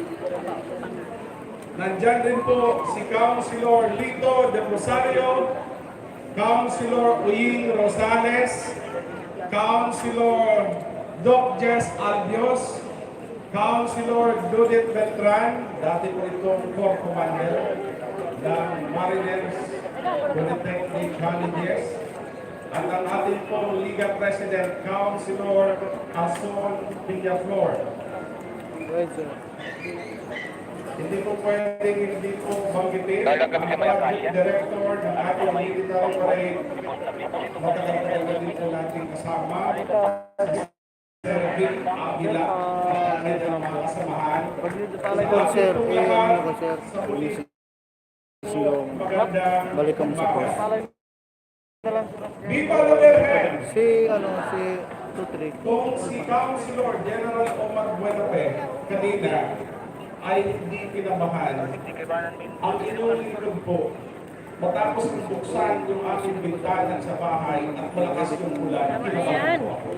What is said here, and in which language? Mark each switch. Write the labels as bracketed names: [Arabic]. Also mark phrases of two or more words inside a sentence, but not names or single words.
[Filipino] Nandyan din po si Councilor Lito de Rosario, Councilor Uying Rosales, Councilor Doc Jess Albios, Councilor Judith Beltran, dati po itong [English] Corps Commander [Filipino] ng Mariners Polytechnic Colleges, at ang ating pong Liga President, Councilor Ason Villaflor. Hindi po pwedeng hindi po banggitin ang [English] Project Director [Filipino] ng ating military parade. Matagal din po natin kasama. Serving Avila at kanyang mga kasamahan. Sir, balikan mo sa post. [Spanish] Viva la Virgen! [Filipino] Si Tutrik. Kung si Councilor General Omar Buenafe kanina ay hindi pinabahan, ang inulit po matapos buksan yung aking bintana sa bahay at malakas yung ulan, kinabahan po ako.